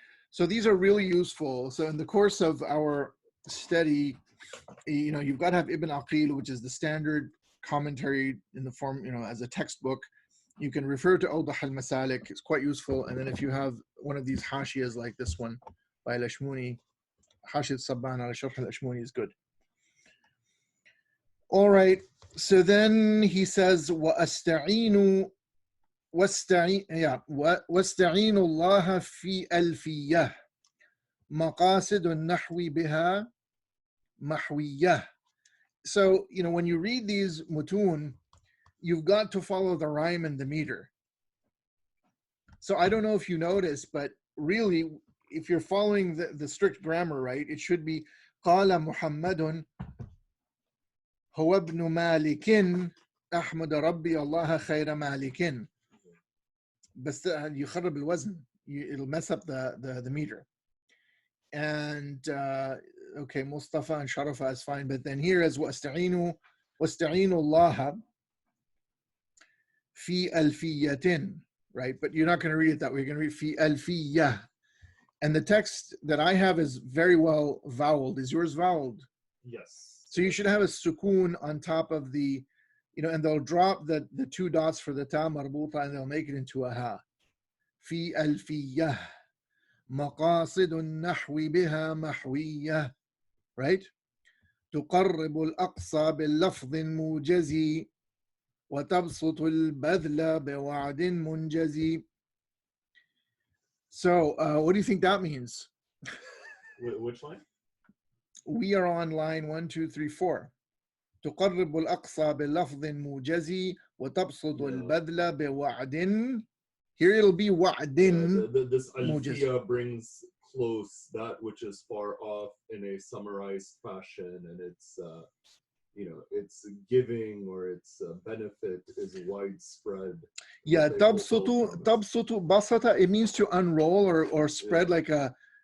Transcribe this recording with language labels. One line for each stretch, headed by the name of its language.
English: So these are really useful. So in the course of our study, you know, you've got to have Ibn Aqīl, which is the standard commentary in the form, you know, as a textbook. You can refer to Awdah al-Masalik, it's quite useful. And then if you have one of these hashiyas like this one by al-Ashmuni, Hashiyat Sabban ala Sharḥ al-Ashmuni is good. All right, so then he says,
Arabic: وَأَسْتَعِينُ وَاسْتَعِينُ اللَّهَ فِي أَلْفِيَّةٍ مَقَاصِدُ النَّحْوِ بِهَا مَحْوِيَّةٍ.
English: So, you know, when you read these mutun, you've got to follow the rhyme and the meter. So I don't know if you notice, but really, if you're following the strict grammar, right, it should be
Arabic: قال محمد هو ابن مالك أحمد ربي الله خير مالك. بس يخرب الوزن,
English: it'll mess up the meter. And okay, Mustafa and Sharafa is fine, but then here is
Arabic: واستعينوا الله في ألفية,
English: right? But you're not going to read it that way. You're going to read
Arabic: في ألفية.
English: And the text that I have is very well voweled. Is yours voweled? Yes. So you should have a sukoon on top of the, you know, and they'll drop the two dots for the ta marbuta and they'll make it into a ha.
Arabic: في ألفية مقاصد النحو بها محوية, right? تقرب الأقصى باللفظ موجزي وتبسط البذل بوعد منجزي.
English: So what do you think that means? Which line? We are on line 1, 2, 3, 4.
Arabic: تقرب الأقصى بلفظ موجز وتبسط البذل بوعد.
English: Here it'll be وعد. This Alfiyyah brings close that which is far off in a summarized fashion, and it's you know, its giving or its benefit is widespread. Yeah,
Arabic: تبسط بسطة,
English: it means to unroll or spread, like a.